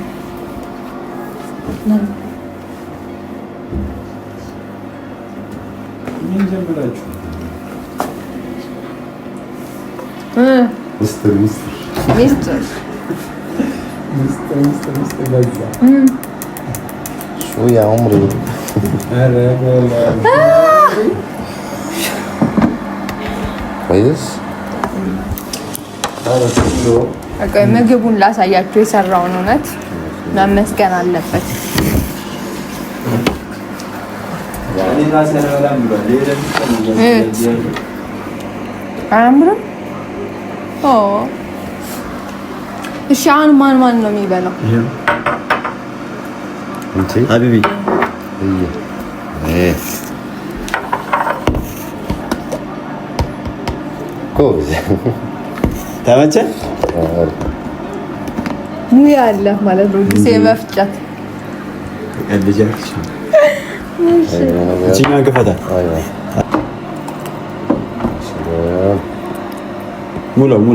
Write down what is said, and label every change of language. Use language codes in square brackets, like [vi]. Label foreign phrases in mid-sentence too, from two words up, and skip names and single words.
[am] ምን ጀምራችሁ ሚስጥር በዛ [ar] شو يا عمري كويس [am] ቆይ ምግቡን ላሳያችሁ። የሰራውን እውነት መመስገን አለበት። አያምርም? እሺ አሁን ማን ነው የሚበላው? [ar] انت حبيبي ايه كويس [am] ተመቸ? ሙያ አለ ማለት ነው። ጊዜ መፍጨት ልጃች እቺና ገፈታ ሙሉ